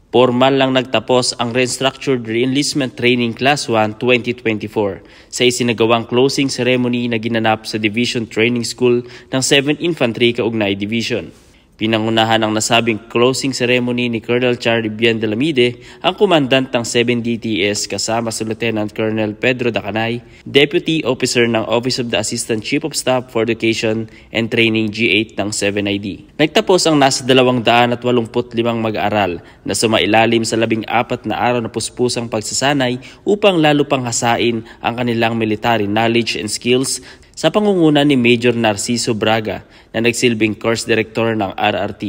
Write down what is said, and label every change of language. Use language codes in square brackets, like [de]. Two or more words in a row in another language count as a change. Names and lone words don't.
[tl] Formal lang nagtapos ang Restructured Reenlistment Training Class 1 2024 sa isinagawang closing ceremony na ginanap sa Division Training School ng 7th Infantry Kaugnay Division. Pinangunahan ng nasabing closing ceremony ni Colonel Charlie Bien de la Mide, ang komandant ng 7DTS kasama si Lieutenant Colonel Pedro Dacanay, Deputy Officer ng Office of the Assistant Chief of Staff for Education and Training G8 ng 7ID. Nagtapos ang nasa 285 mag-aaral na sumailalim sa 14 na araw na puspusang pagsasanay upang lalo pang hasain ang kanilang [en] military knowledge and skills [tl] sa pangunguna ni Major Narciso Braga na nagsilbing course director ng RRT.